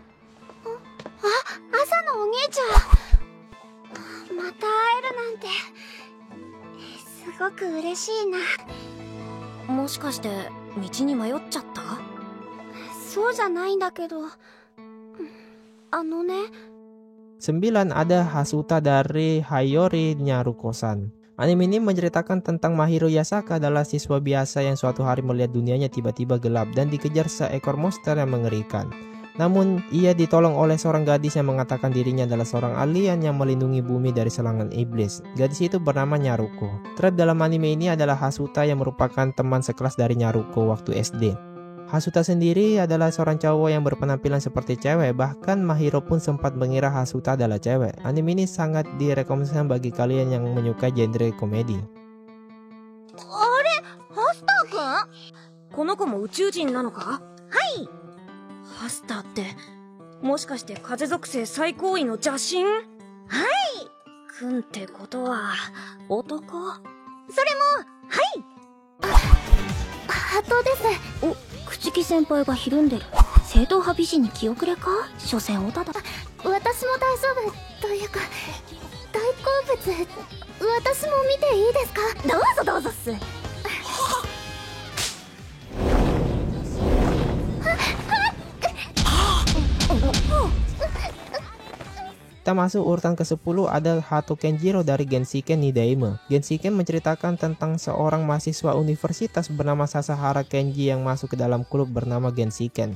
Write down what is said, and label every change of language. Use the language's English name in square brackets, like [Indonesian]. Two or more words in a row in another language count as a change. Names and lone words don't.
[Japanese] 朝のお兄ちゃん、また会えるなんてすごく嬉しいな。もしかして道に迷っちゃった？そうじゃないんだけど、あのね。 [Indonesian] 9. Ada Hasuta dari Hayori Nyaruko-san. Anime ini menceritakan tentang Mahiro Yasaka adalah siswa biasa yang suatu hari melihat dunianya tiba-tiba gelap dan dikejar seekor monster yang mengerikan. Namun, ia ditolong oleh seorang gadis yang mengatakan dirinya adalah seorang alien yang melindungi bumi dari serangan iblis. Gadis itu bernama Nyaruko. Trap dalam anime ini adalah Hasuta yang merupakan teman sekelas dari Nyaruko waktu SD. Hasuta sendiri adalah seorang cowok yang berpenampilan seperti cewek, bahkan Mahiro pun sempat mengira Hasuta adalah cewek. Anime ini sangat direkomendasikan bagi kalian yang menyukai genre komedi. [Japanese] あれ、ハスターくん？この子も宇宙人なのか？はい。ハスターってもしかして風属性最高位の邪神？はい。くんってことは男？それも、はい。ハトです。お、朽木先輩がひるんでる。正統派美人に気遅れか？所詮オタだ。私も大丈夫というか、大好物。私も見ていいですか？どうぞどうぞっす。 [Indonesian] Kita masuk urutan ke-10, ada Hato Kenjiro dari Genshiken Nidaime. Genshiken menceritakan tentang seorang mahasiswa universitas bernama Sasahara Kenji yang masuk ke dalam klub bernama Genshiken.